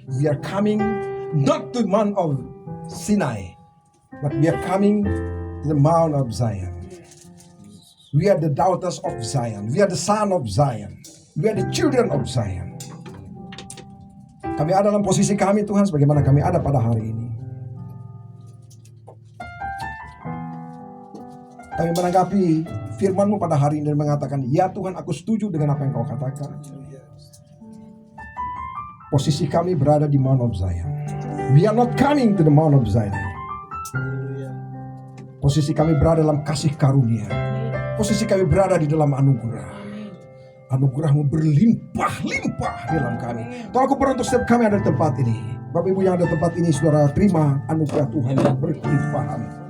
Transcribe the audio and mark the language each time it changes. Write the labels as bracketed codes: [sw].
[en] We are coming not to Mount of Sinai, but we are coming to the Mount of Zion. We are the daughters of Zion. We are the son of Zion. We are the children of Zion. [id] Kami ada dalam posisi kami Tuhan sebagaimana kami ada pada hari ini. Kami menanggapi firman-Mu pada hari ini dan mengatakan, ya Tuhan aku setuju dengan apa yang Kau katakan. Posisi kami berada di Mount of Zion. [en] We are not coming to the Mount of Zion. [id] Posisi kami berada dalam kasih karunia. Posisi kami berada di dalam anugerah. Anugerah-Mu berlimpah-limpah di dalam kami. Tolong aku berdoa untuk setiap kami ada di tempat ini. Bapak Ibu yang ada di tempat ini, saudara terima anugerah Tuhan yang berkelimpahan.